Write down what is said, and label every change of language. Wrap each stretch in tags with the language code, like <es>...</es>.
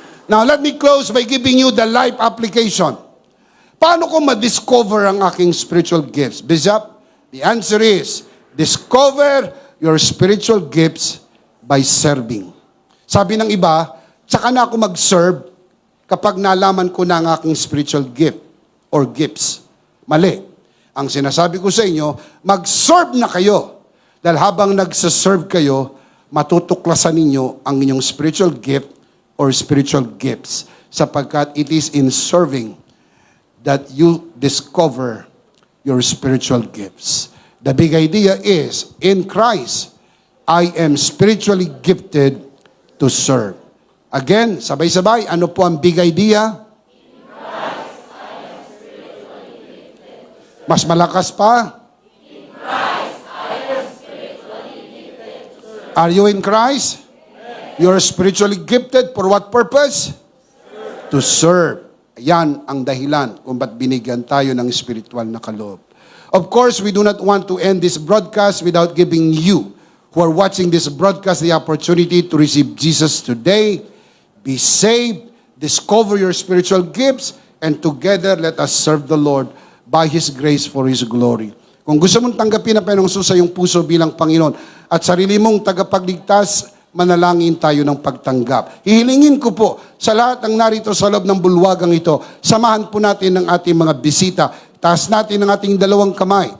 <en>Now, let me close by giving you the life application.</en> <tl>Paano ko ma-discover ang aking spiritual gifts?</tl> <en>Bishop, the answer is, discover your spiritual gifts by serving.</en> <tl>Sabi ng iba, tsaka na ako mag-serve kapag nalaman ko na ang aking spiritual gift or gifts. Mali. Ang sinasabi ko sa inyo, mag-serve na kayo. Dahil habang nagsaserve kayo, matutuklasan ninyo ang inyong spiritual gift or spiritual gifts.</tl> <en>Sapagkat it is in serving that you discover your spiritual gifts. The big idea is, in Christ, I am spiritually gifted to serve.</en> <tl>Again, sabay-sabay, ano po ang big idea?</tl> <en>In Christ, I am spiritually gifted.</en> <tl>Mas malakas pa?</tl> <en>In Christ, I am spiritually gifted to serve. Are you in Christ? You're spiritually gifted for what purpose? To serve.</en> <tl>Yan ang dahilan kung ba't binigyan tayo ng spiritual na kaloob.</tl> <en>Of course, we do not want to end this broadcast without giving you who are watching this broadcast the opportunity to receive Jesus today, be saved, discover your spiritual gifts, and together let us serve the Lord by His grace for His glory.</en> <tl>Kung gusto mong tanggapin ang Panginoong Jesus sa iyong puso bilang Panginoon at sarili mong tagapagligtas, manalangin tayo ng pagtanggap. Hihilingin ko po sa lahat ng narito sa loob ng bulwagang ito, samahan po natin ang ating mga bisita. Taas natin ang ating 2 kamay.</tl>